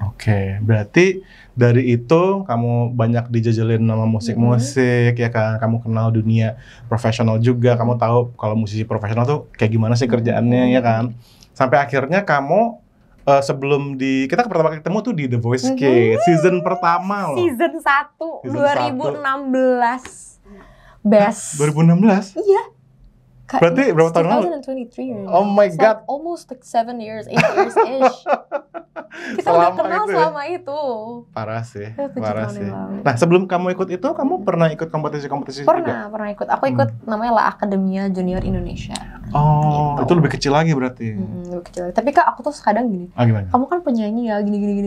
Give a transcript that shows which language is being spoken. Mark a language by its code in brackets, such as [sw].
[id] Oke, berarti dari itu kamu banyak dijajalin sama musik-musik ya kan, kamu kenal dunia profesional juga, kamu tahu kalau musisi profesional tuh kayak gimana sih kerjaannya ya kan. Sampai akhirnya kamu sebelum kita pertama kali ketemu tuh di The Voice Kids season pertama loh. Season 1 2016. Best. 2016? Iya. Berarti berapa tahun lalu? 2023. [en] Oh my God. Like almost like 7 years, 8 years ish. [id] Kita udah kenal selama itu. Parah sih, parah sih. Nah, sebelum kamu ikut itu, kamu pernah ikut kompetisi-kompetisi juga? Pernah ikut. Aku ikut namanya La Academia Junior Indonesia. Oh, gitu. Itu lebih kecil lagi berarti. Lebih kecil lagi. Tapi Kak, aku tuh kadang gini. Gimana? Kamu kan penyanyi ya, gini.